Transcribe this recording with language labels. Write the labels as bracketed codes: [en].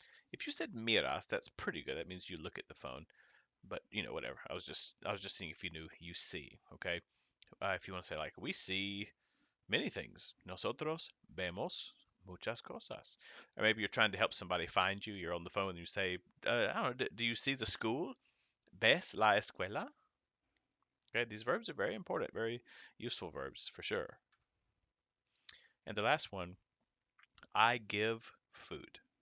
[en] If you said miras, that's pretty good. That means you look at the phone. But whatever. I was just seeing if you knew you see. Okay. If you want to say like we see many things. [es] Nosotros vemos muchas cosas. [en] Or maybe you're trying to help somebody find you. You're on the phone and you say, I don't know, do you see the school? [es] ¿Ves la escuela? [en] Okay, these verbs are very important, very useful verbs for sure. And the last one, I give food.